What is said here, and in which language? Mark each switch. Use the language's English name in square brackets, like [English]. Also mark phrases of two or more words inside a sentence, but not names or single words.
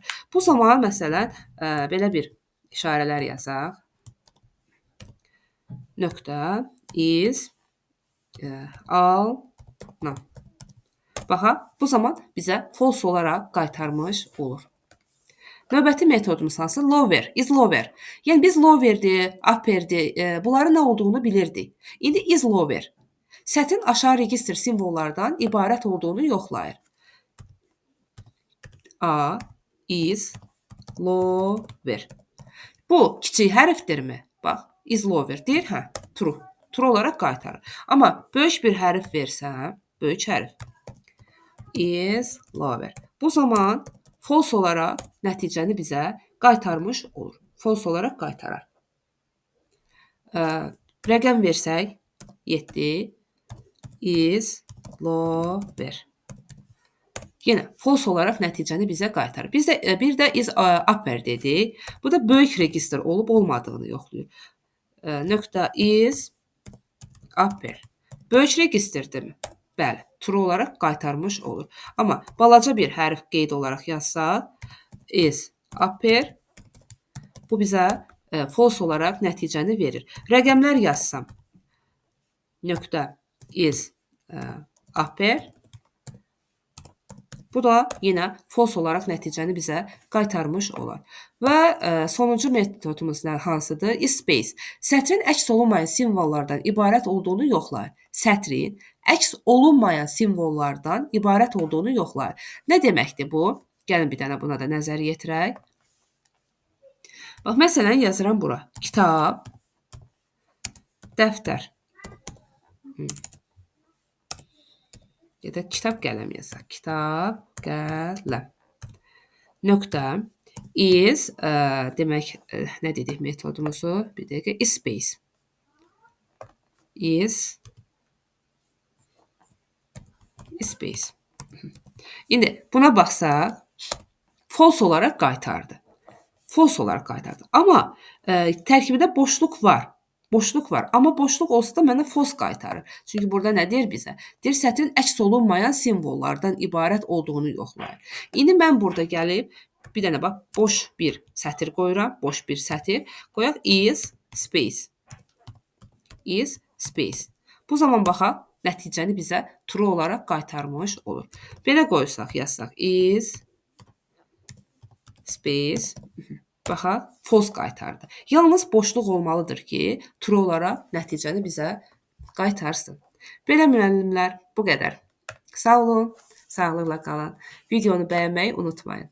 [Azerbaijani] Bu zaman, məsələn, belə bir işarələr yazaq. Nöqtə, [English] is, alnum. [Azerbaijani] Baxa, bu zaman bizə false olaraq qaytarmış olur. Növbəti metodumuz hansı? [English] Lower, is lower. [Azerbaijani] Yəni, biz lowerdir, upperdir, bunların nə olduğunu bilirdik. İndi [English] is lower. [Azerbaijani] Sətrin aşağı registr simvollardan ibarət olduğunu yoxlayır. [English] A, is, lower. [Azerbaijani] Bu kiçik hərfdirmi? Bax, [English] is lower [Azerbaijani] deyir, hə, true. True olaraq qaytarır. Amma böyük bir hərf versəm, böyük hərf, [English] is lower. [Azerbaijani] Bu zaman false olaraq nəticəni bizə qaytarmış olur. False olaraq qaytarar. Rəqəm versək, 7, [English] is lower. [Azerbaijani] Yenə false olaraq nəticəni bizə qaytarır. Bir də [English] is upper [Azerbaijani] dedik. Bu da böyük registr olub-olmadığını yoxlayır. Nöqtə [English] is upper. [Azerbaijani] Böyük registrdirmi? Bəli, true olaraq qaytarmış olur. Amma balaca bir hərf qeyd olaraq yazsaq, [English] is upper, [Azerbaijani] bu bizə false olaraq nəticəni verir. Rəqəmlər yazsam, nöqtə, [English] is upper. [Azerbaijani] Bu da yenə false olaraq nəticəni bizə qaytarmış olar. Və sonuncu metodumuz hansıdır? [English] Is space. [Azerbaijani] Sətrin əks olunmayan simvollardan ibarət olduğunu yoxlayır. Sətrin əks olunmayan simvollardan ibarət olduğunu yoxlayır. Nə deməkdir bu? Gəlin bir dənə buna da nəzər yetirək. Bax, məsələn, yazıram bura. Kitab, dəftər. Ya da kitab, qələm yazaq. Kitab, qələm. Nöqtə, is, demək, nə dedik metodumuzu? Bir dəqiqə, [English] is space. Is space. [Azerbaijani] İndi buna baxsaq, false olaraq qaytardı. False olaraq qaytardı. Amma tərkibində boşluq var. Boşluq var. Amma boşluq olsa da mənə false qaytarır. Çünki burada nə deyir bizə? Deyir, sətrin əks olunmayan simvollardan ibarət olduğunu yoxlayır. İndi mən burada gəlib bir dənə bax, boş bir sətir qoyuram, boş bir sətir. Qoyaq [English] is space. Is space. [Azerbaijani] Bu zaman baxaq, nəticəni bizə true olaraq qaytarmış olur. Belə qoysaq, yazsaq [English] is space. [Azerbaijani] Baxaq, false qaytardı. Yalnız boşluq olmalıdır ki, true olaraq nəticəni bizə qaytarsın. Belə müəllimlər, bu qədər. Sağ olun, sağlıqla qalın. Videonu bəyənməyi unutmayın.